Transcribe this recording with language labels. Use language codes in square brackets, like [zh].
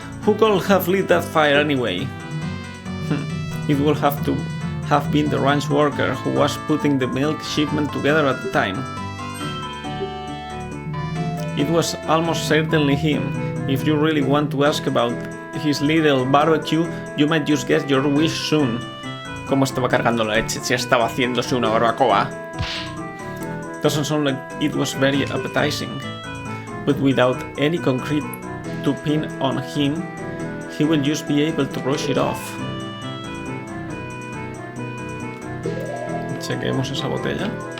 [en] Who could have lit that fire anyway? It would have to have been the ranch worker who was putting the milk shipment together at the time. It was almost certainly him. If you really want to ask about his little barbecue, you might just get your wish soon. [es] ¿Cómo estaba cargando la leche? Si estaba haciéndose una barbacoa. [en] Doesn't sound like it was very appetizing. But without any concrete to pin on him, he will just be able to brush it off. [es] Chequemos esa botella.